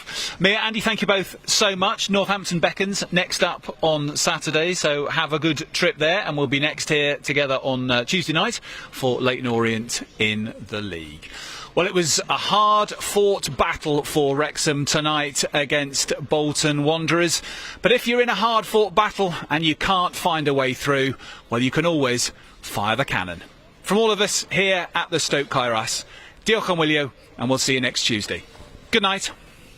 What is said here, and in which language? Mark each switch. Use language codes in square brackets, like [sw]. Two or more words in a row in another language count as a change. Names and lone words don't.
[en] Mia, Andy, thank you both so much. Northampton beckons next up on Saturday, so have a good trip there, and we'll be next here together on Tuesday night for Leyton Orient in the league. Well, it was a hard-fought battle for Wrexham tonight against Bolton Wanderers. But if you're in a hard-fought battle and you can't find a way through, well, you can always fire the cannon. From all of us here at the Stoke Kairos, [cy] diolch am wylio, [en] and we'll see you next Tuesday. Good night.